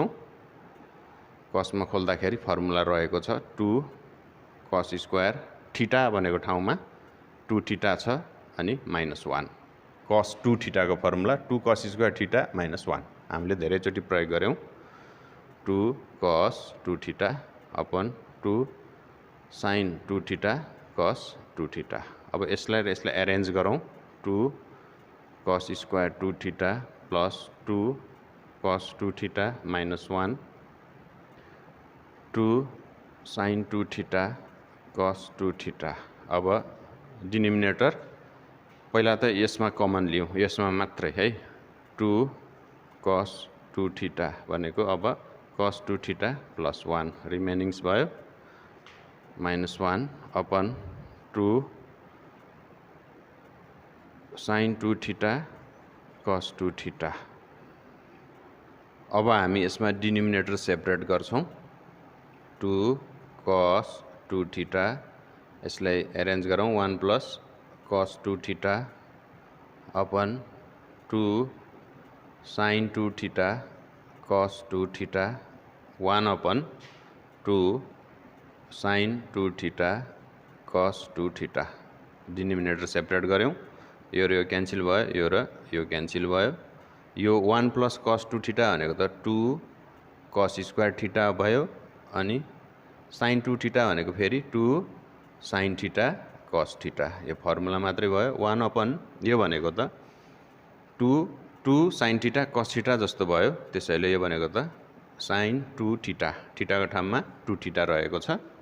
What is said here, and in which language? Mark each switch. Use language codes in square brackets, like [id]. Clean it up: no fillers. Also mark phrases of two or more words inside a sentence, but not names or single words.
[ne] cos मा खोल्दाखेरि फर्मुला रहेको छ [en] 2 cos square theta [ne] भनेको ठाउँमा 2 थीटा छ अनि -1। [en] cos 2 theta [ne] को फर्मुला [en] 2 cos square theta -1 [ne] हामीले धेरैचोटि प्रयोग गर्यौं। [en] 2 cos 2 theta upon 2 sin 2 theta cos 2 theta. [ne] अब यसलाई र यसलाई एरेन्ज गरौं। [en] 2 cos square 2 theta plus 2 cos 2 theta -1, 2 sin 2 theta cos 2 theta. [ne] अब डिनोमिनेटर पहिला त यसमा कमन लियौं, यसमा मात्रै है। [en] 2 cos 2 theta [ne] भनेको अब [en] cos 2 theta plus 1 remainings भयो -1 upon 2 sin 2 theta cos 2 theta. [ne] अब हामी यसमा डिनोमिनेटर सेपरेट गर्छौं। [en] 2 cos 2 theta [ne] यसलाई एरेन्ज गरौं। [en] 1 plus cos 2 theta upon 2 sin 2 theta cos 2 theta 1 upon 2 sin 2 theta cos 2 theta. [ne] डिनोमिनेटर सेपरेट गर्यौं। यो र यो क्यान्सल भयो, यो र यो क्यान्सल भयो। यो [en] 1 plus cos 2 theta [ne] भनेको त [en] 2 cos square theta [ne] भयो अनि [en] sin 2 theta [ne] भनेको फेरि [en] 2 sin theta cos theta. [ne] यो फर्मुला मात्रै भयो। 1 अपन यो भनेको त [en] 2 sin theta cos theta [ne] जस्तो भयो, त्यसैले यो भनेको त [en] sin 2 theta, [ne] थीटाको ठाउँमा [en] 2 theta [ne] रहेको छ।